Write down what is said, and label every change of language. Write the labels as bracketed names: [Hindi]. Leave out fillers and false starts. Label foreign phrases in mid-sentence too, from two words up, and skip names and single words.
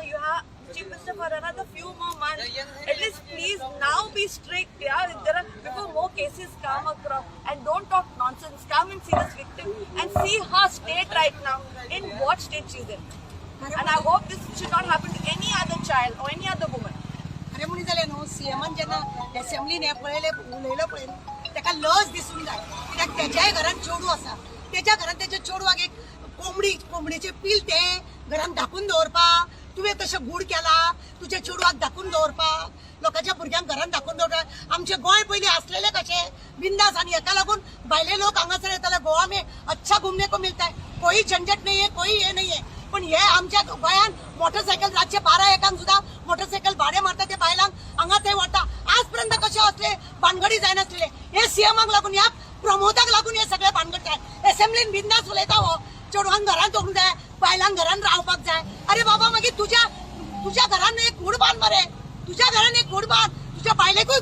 [English] You are the Chief Minister for another few more months. At least please now be strict. Yeah, before more cases come across, and don't talk nonsense. Come and see this victim and see her state right now, in what state she's in. And I hope this should not happen to any other child or any other woman. [Konkani] अरे मुनी जाले न्हू सीएमान जेन्ना असेंब्लीन उलयलो पळय ताका लज दिसून जाय कित्याक तेज्याय घरान चेडू आसा तेज्या घरान तेज्या चेडवाक एक कोंबडीचे पील ते घरान धाकून दवरपाक तुवें तशें गूड केला तुज्या चेडवाक धाकून दवरपाक लोकांच्या भुरग्यांक घरान धाकून दवरपाक आमचे गोंय पयलीं आसलेले कशें बिंदास आनी हेका लागून भायले लोक हांगासर येताले [Hindi] गोवा में अच्छा घुमने को मिलता है कोई झंझट नहीं है कोई हे नहीं है [Konkani] पण हे आमच्या गोंयान मोटरसायकल रातचे 12-1 सुद्धा मोटरसायकल भाडे मारता ते बायलांक हांगा थंय वता आजपर्यंत कशें असले भानगडी जायनासले हे सीएमाक लागून ह्या प्रमोदाक लागून हे सगळे भानगड जाय असेंब्लीन बिंदास उलयता हो चेडवांक घरान दवरूंक जाय बायलांक घरान रावपाक जाय अरे बाबा मागीर तुज्या घरान एक गूड बांद मरे तुज्या घरान एक गूड बांद तुज्या बायलेकूय